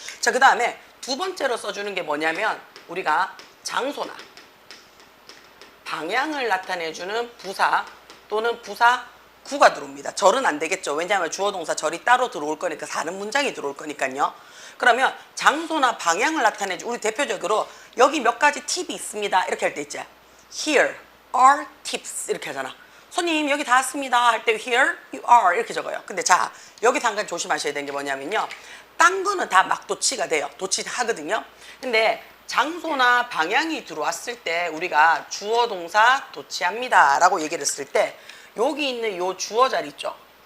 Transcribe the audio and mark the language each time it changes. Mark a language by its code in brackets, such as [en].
[ko] 자, 그 다음에 두 번째로 써주는 게 뭐냐면 우리가 장소나 방향을 나타내주는 부사 또는 부사구가 들어옵니다. 절은 안 되겠죠. 왜냐하면 주어 동사 절이 따로 들어올 거니까 다른 문장이 들어올 거니까요. 그러면 장소나 방향을 나타내주 우리 대표적으로 여기 몇 가지 팁이 있습니다 이렇게 할 때 있지. [en] Here are tips [ko] 이렇게 하잖아. 손님 여기 다 왔습니다 할 때 [en] here you are [ko] 이렇게 적어요. 근데 자, 여기서 한 가지 조심하셔야 되는 게 뭐냐면요, 딴 거는 다 막 도치가 돼요. 도치 하거든요. 근데 장소나 방향이 들어왔을 때 우리가 주어 동사 도치합니다 라고 얘기를 했을 때 여기 있는 요 주어 자리 있죠.